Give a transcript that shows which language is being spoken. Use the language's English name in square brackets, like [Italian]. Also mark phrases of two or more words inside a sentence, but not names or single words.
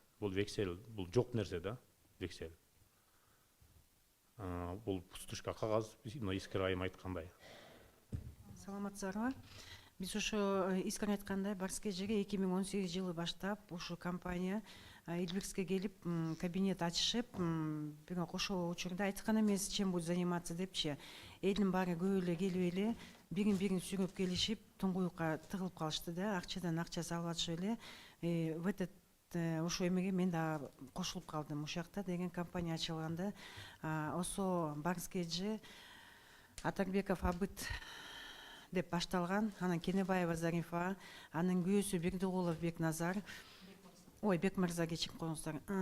[Kyrgyz] Бул вексель, бул жок нерсе да, вексель. Бул пустышка кагаз, мына Искер айым айткандай. Саламатсыздарбы? Биз ошо Искер айткандай Барский жерге 2018 жылы баштап ушу компания Эльбекске келип кабинет ачышып, бирок ошол учурда айткан эмес, [Russian] чем будет заниматься депчи. [Kyrgyz] Элдин баары көп эле келип эле бирин сүйрөп келишип, туңгуюкка тыгылып калышты да, акчадан акча салып атышып эле. [Russian] В этот [Kyrgyz] ошо эмеге мен да кошулуп калдым. Ошол жакта деген компания ачылганда, ошо Барский же Атарбеков Абыт деп башталган, анан Кенебаева Зарифа, анын күйөөсү Бердигулов Бекназар, Бекмырза кечирип коюңуздар.